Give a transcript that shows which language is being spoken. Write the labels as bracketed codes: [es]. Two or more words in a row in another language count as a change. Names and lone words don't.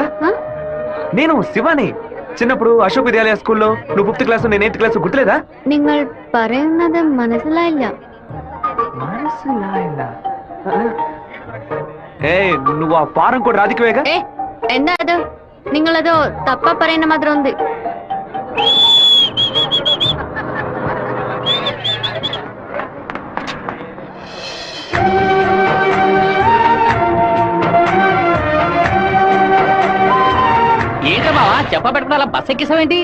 [te] నేను శివాని. చిన్నప్పుడు అశోక్ విద్యాలయ స్కూల్లో నువ్వు 5th క్లాసు నేను 8th క్లాసు, గుర్తులేదా? [ml] നിങ്ങൾ പറയുന്നത് മനസ്സിലായില്ല. [te] నువ్వు ఆ ఫారం కూడా రాధికవేగా? [ml] എന്താ അത്? നിങ്ങളത് തപ്പ പറയുന്ന മാത്രം ഉണ്ട്. [te] ఏంటమ్మా చెప్పబెట్టుకుని అలా బస్ ఎక్కిసావేంటి?